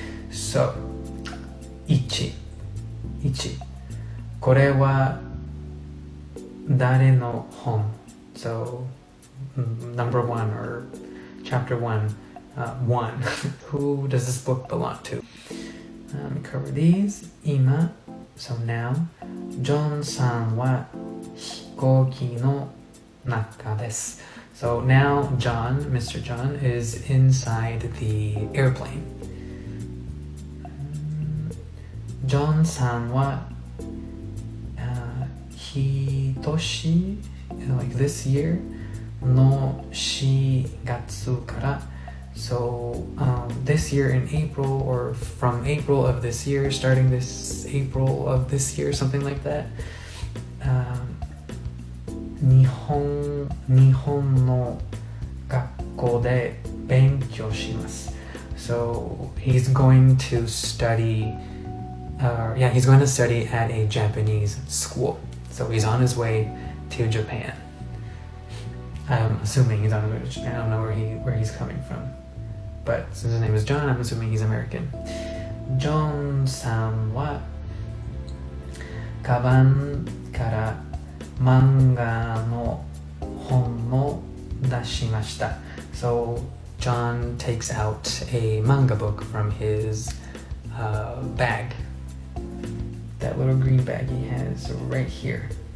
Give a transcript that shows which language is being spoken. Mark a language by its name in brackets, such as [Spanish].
[English] So, 1. [Japanese] これは誰の本? [English] So, number 1 or chapter 1. 1. Who does this book belong to? Let me cover these. 今, so now. [Japanese] ジョンさんは飛行機の中です. [English] So now Mr. John is inside the airplane. [Japanese] ジョンさんは今年, [English] like this year, [Japanese] の4月から [English] So this year in April, or from April of this year, starting this April of this year, something like that, [Japanese] 日本の学校で勉強します. [English] So he's going to study, he's going to study at a Japanese school. So he's on his way to Japan. I'm assuming he's on his way to Japan. I don't know where he's coming from. But since his name is John, I'm assuming he's American. [Japanese] John さんはカバンから漫画の本を出しました. [English] So John takes out a manga book from his bag. That little green bag he has right here.